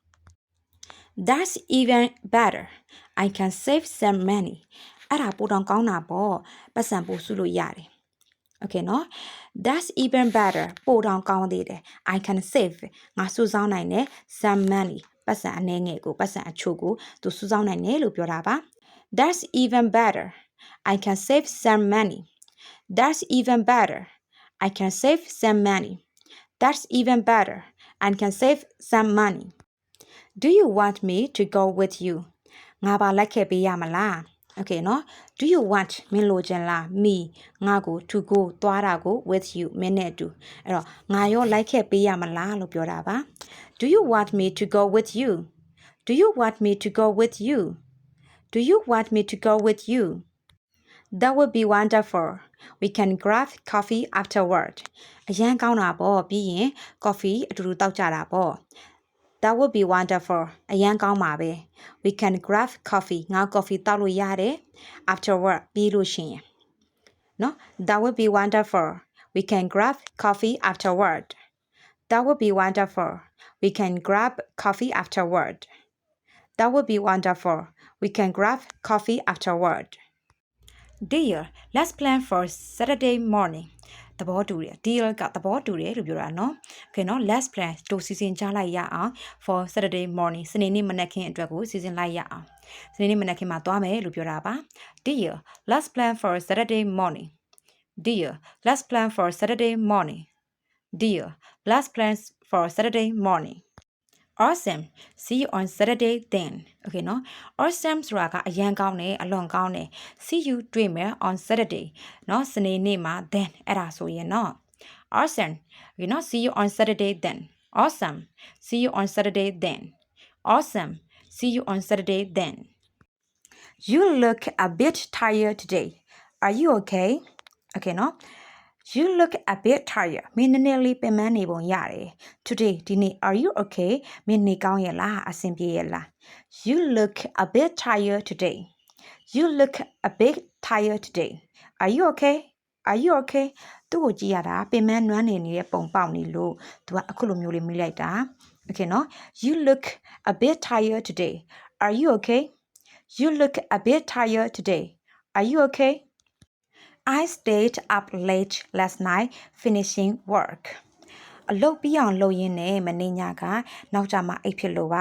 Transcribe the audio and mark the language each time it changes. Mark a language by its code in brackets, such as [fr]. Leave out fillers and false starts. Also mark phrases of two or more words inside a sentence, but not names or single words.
[en] That's even better. I can save some money. [my] အဲ့ဒါပိုတောင်ကောင်းတာပေါ့ပတ်စံပို့စုလို့ရတယ် Okay နော် [en] That's even better [my] ပိုတောင်ကောင်းသေးတယ် [en] I can save [my] ငါစုဆောင်းနိုင်တယ် [en] some money [my] ပတ်စံအနည်းငယ်ကိုပတ်စံအချို့ကိုသူစုဆောင်းနိုင်တယ်လို့ပြောတာပါ [en] That's even better. I can save some money. That's even better. I can save some money. That's even better. I can save some money. Do you want me to go with you? [my] ငါပါလိုက်ခဲ့ပေးရမလား Okay နော် [en] Do you want [my] မင်းလိုချင်လား me ငါကို [en] to go [my] သွားတာကို [en] with you [my] မင်းနဲ့အတူအဲ့တော့ငါရောလိုက်ခဲ့ပေးရမလားလို့ပြောတာပါ [en] Do you want me to go with you? Do you want me to go with you? Do you want me to go with you? That would be wonderful. We can grab coffee afterward. [my] အရန်ကောင်းတာပေါ့ပြီးရင် coffee အတူတူတောက်ကြတာပေါ့ [en] That would be wonderful. [my] အရန်ကောင်းပါပဲ [en] We can grab coffee. [my] ငါ coffee တောက်လို့ရတယ် afterward ပြီးလို့ရှိရင်နော် [en] That would be wonderful. We can grab coffee afterward. That would be wonderful. We can grab coffee afterward. That would be wonderful. We can grab coffee afterward. Dear, let's plan for Saturday morning. [my] သဘောတူတယ် deal ကသဘောတူတယ်လို့ပြောတာနော် Okay နော် [en] let's plan [my] တို့စီစဉ်ကြလိုက်ရအောင် [en] for Saturday morning [my] စနေနေ့မနက်ခင်းအတွက်ကိုစီစဉ်လိုက်ရအောင်စနေနေ့မနက်ခင်းမှာသွားမယ်လို့ပြောတာပါ [en] Dear, let's plan for Saturday morning. Dear, let's plan for Saturday morning. Dear, let's plan for Saturday morning. Awesome. See you on Saturday then. [my] Okay နော် Awesome ဆိုတာကအရန်ကောင်းတယ်အလွန်ကောင်းတယ် [en] See you [my] တွေ့မယ် [en] on Saturday [my] နော်စနေနေ့မှာ then အဲ့ဒါဆိုရင်နော် Awesome. [en] Okay နော် See you on Saturday then. Awesome. See you on Saturday then. Awesome. See you on Saturday then. You look a bit tired today. Are you okay? Okay နော် You look a bit tired. [my] မင်းနည်းနည်းလေးပင်ပန်းနေပုံရတယ် Today ဒီနေ့ [en] Are you okay? [my] မင်းနေကောင်းရဲ့လားအဆင်ပြေရဲ့လား [en] You look a bit tired today. You look a bit tired today. Are you okay? Are you okay? [my] သူ့ကိုကြည့်ရတာပင်ပန်းနွမ်းနေနေတဲ့ပုံပေါက်နေလို့သူကအခုလိုမျိုးလေးမိလိုက်တာ [en] Okay နော် you look a bit tired today are you okay you look a bit tired today are you okay I stayed up late last night finishing work [my] အလုပ်ပြီးအောင်လုပ်ရင်းနဲ့မနေ့ညကနောက်ကျမှအိပ်ဖြစ်လို့ပါ